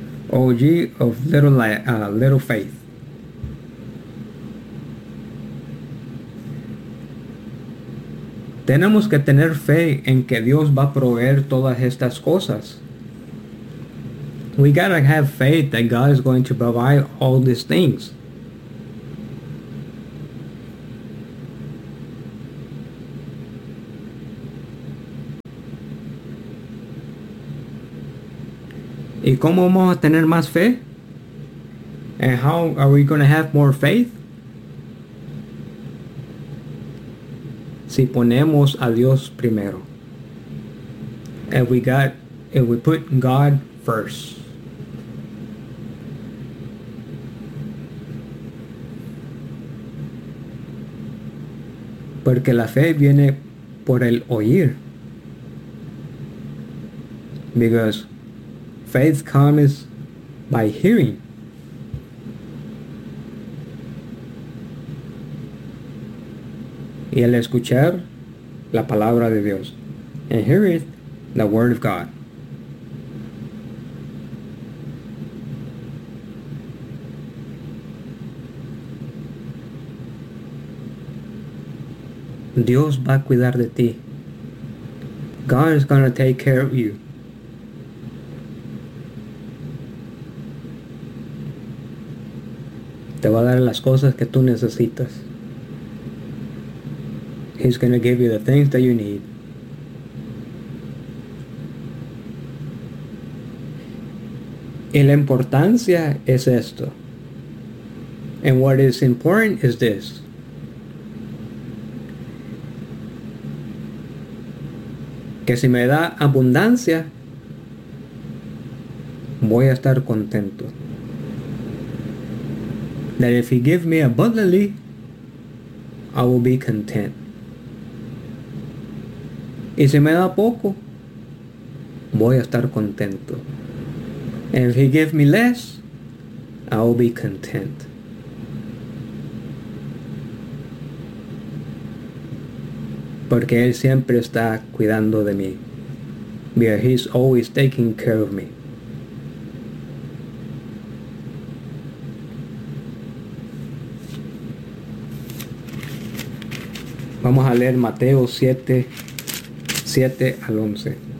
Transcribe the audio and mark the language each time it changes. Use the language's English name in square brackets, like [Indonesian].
[English] O ye of little faith. [Spanish] Tenemos que tener fe en que Dios va a proveer todas estas cosas. [English] We gotta have faith that God is going to provide all these things. [Spanish] ¿Y cómo vamos a tener más fe? [English] And how are we going to have more faith? [Spanish] Si ponemos a Dios primero. [English] If we put God first. [Spanish] Porque la fe viene por el oír. [English] Because faith comes by hearing. [Spanish] Y el escuchar la palabra de Dios. [English] And hear it, the word of God. [Spanish] Dios va a cuidar de ti. [English] God is going to take care of you. [Spanish] Te va a dar las cosas que tú necesitas. [English] He's going to give you the things that you need. [Spanish] Y la importancia es esto. [English] And what is important is this. [Spanish] Que si me da abundancia, voy a estar contento. [English] That if he gives me abundantly, I will be content. [Spanish] Y si me da poco, voy a estar contento. [English] And if he gives me less, I will be content. [Spanish] Porque él siempre está cuidando de mí. [English] Because he's always taking care of me. [Spanish] Vamos a leer Mateo 7:7-11.